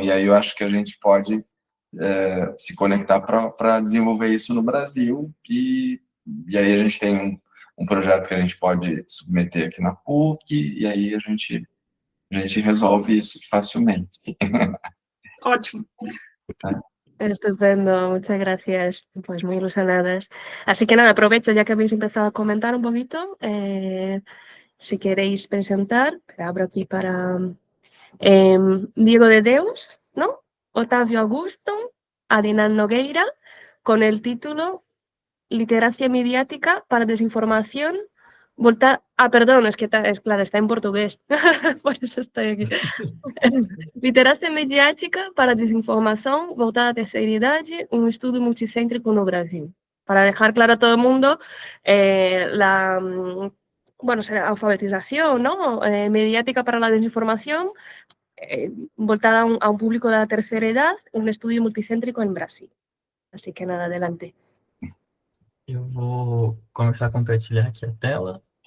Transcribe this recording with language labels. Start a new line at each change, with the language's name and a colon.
Portuguese: E aí eu acho que a gente pode se conectar para desenvolver isso no Brasil, e aí a gente tem um projeto que a gente pode submeter aqui na PUC, e aí a gente resolve isso facilmente. Ótimo.
Spanish: Estupendo, muchas gracias, pues muy ilusionadas. Así que nada, aprovecho ya que habéis empezado a comentar un poquito, si queréis presentar, abro aquí para Diego de Deus, ¿no? Otávio Augusto, Adnan Nogueira, con el título Literacia mediática para desinformación. Perdón, es que claro, está en portugués, por eso estoy aquí.
Portuguese: Literacia mediática para desinformação voltada à terceira idade, um estudo multicêntrico no Brasil.
Spanish: Para dejar claro a todo el mundo la alfabetización, ¿no? Mediática para la desinformación, voltada a un público de la tercera edad, un estudio multicêntrico en Brasil. Así que nada, adelante.
Portuguese: Eu vou começar a compartilhar aqui a tela.